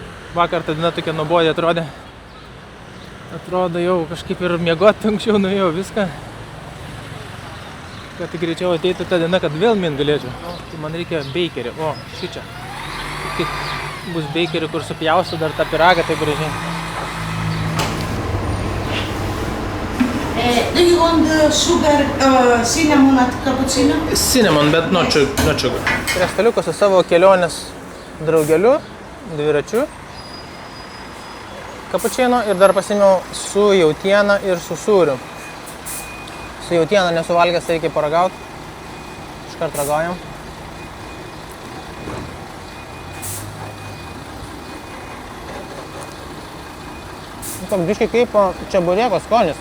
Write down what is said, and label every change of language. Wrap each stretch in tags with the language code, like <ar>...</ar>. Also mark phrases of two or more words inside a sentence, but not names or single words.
<lt>Vakar ta diena tokia nuobodi atrodė. Atrodo jau kažkaip ir miegoti anksčiau nuėjau viską. Kad tik greičiau ateitų ta diena, kad vėl min galėčiau. Tai man reikia beikerio. O, šičia. Tik bus beikerio, kur supjausiu dar tą pyragą, tai gražiai.</lt> <en>Do you want the sugar, cinnamon at cappuccino? Cinnamon, bet not sugar.</en> <lt>Prie staliuko su savo kelionės draugeliu, dviračiu. Kapučino ir dar pasiėmiau su jautiena ir su sūriu. Su jautiena nesuvalgęs, tai reikia paragauti. Iškart ragaujam. Toks biškai kaip čebureko skonis.</lt>